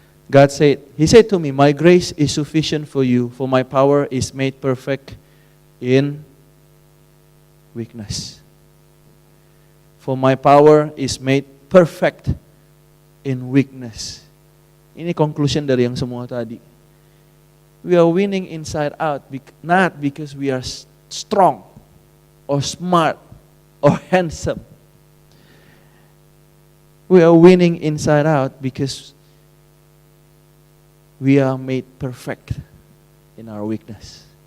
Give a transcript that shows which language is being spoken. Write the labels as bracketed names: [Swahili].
[English] He said to me, my grace is sufficient for you, for my power is made perfect in weakness. For my power is made perfect in weakness. [Indonesian] Ini conclusion dari yang semua tadi. [English] We are winning inside out, not because we are strong or smart or handsome. We are winning inside out because we are made perfect in our weakness.